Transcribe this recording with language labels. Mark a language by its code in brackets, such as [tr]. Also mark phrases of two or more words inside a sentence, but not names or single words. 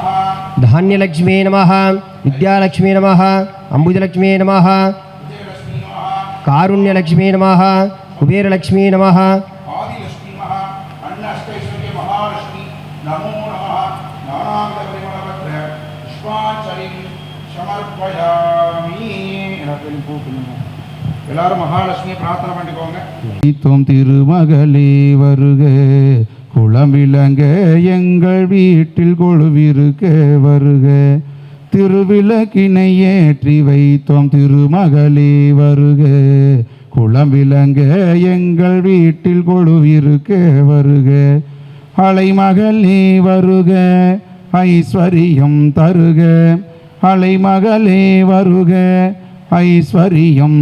[sa] धान्यलक्ष्मी नमः विद्यालक्ष्मी नमः अंबुजलक्ष्मी नमः कारुण्यलक्ष्मी नमः कुबेरलक्ष्मी नमः आदिलक्ष्मी नमः अन्नष्टैश्वर्य महालक्ष्मी नमो नमः नानाविधपरिमलपत्र पुष्पाञ्जलिं समर्पयामि [ta] எல்லாரும் மகாலட்சுமி பிரார்த்தனை பண்ணிக்கோங்க. தீத்தும் திருமகளே வருக குளம் விளங்க எங்கள் வீட்டில் கொழுவிருக்க வருக திருவிளக்கினை ஏற்றி வைத்தோம் திருமகளே வருக குளம் விளங்க எங்கள் வீட்டில் கொழுவிருக்க வருக அலைமகளே வருக ஐஸ்வரியம் தருக அலைமகளே வருக ஐஸ்வரியம்